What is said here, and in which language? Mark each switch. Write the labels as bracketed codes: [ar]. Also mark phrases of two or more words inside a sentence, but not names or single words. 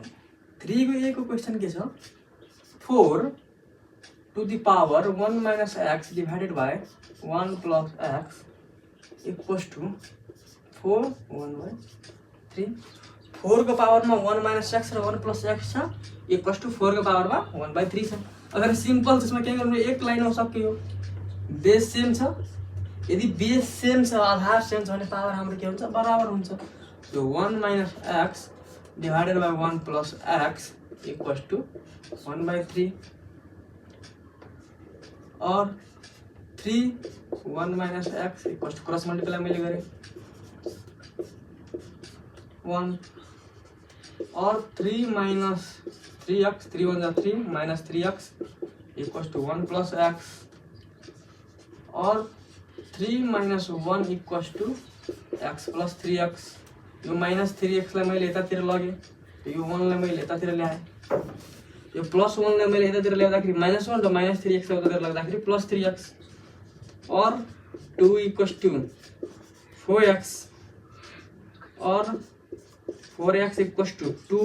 [ne] 3 को ए को क्वेसन के छ [en] 4 to the power 1 minus x divided by 1 plus x equals to 4 1 by 3। [ne] 4 को पावर में [en] 1 minus x [ne] र [en] 1 plus x [ne] छ [en] equals to [ne] 4 को पावर में [en] 1 by 3 [ne] छ। अगर सिंपल त्यसमा के गर्नु एक लाइन हो सक्यो। बेस सेम छ, यदि बेस सेम छ आधार सेम छ भने पावर हाम्रो के हुन्छ बराबर हुन्छ। [en] सो 1 minus x divided by 1 plus x equals to 1 by 3 और 3 1 minus x equals to cross multiply [ne] मैले गरेँ [en] 1 और 3 minus 3x 3 1 3 minus 3x equals to 1 plus x और 3 minus 1 equals to x plus 3x। [ne] यो minus 3x लाई मैले यतातिर लगेँ, यो 1 लाई मैले यतातिर ल्याएँ, यो प्लस 1 लाई मैले यतातिर ल्याउँदाखेरि -1 र -3x लाई उतातिर लाग्दाखेरि +3x और 2 [en] equals to [ne] 4x और 4x [en] equals to [ne] 2।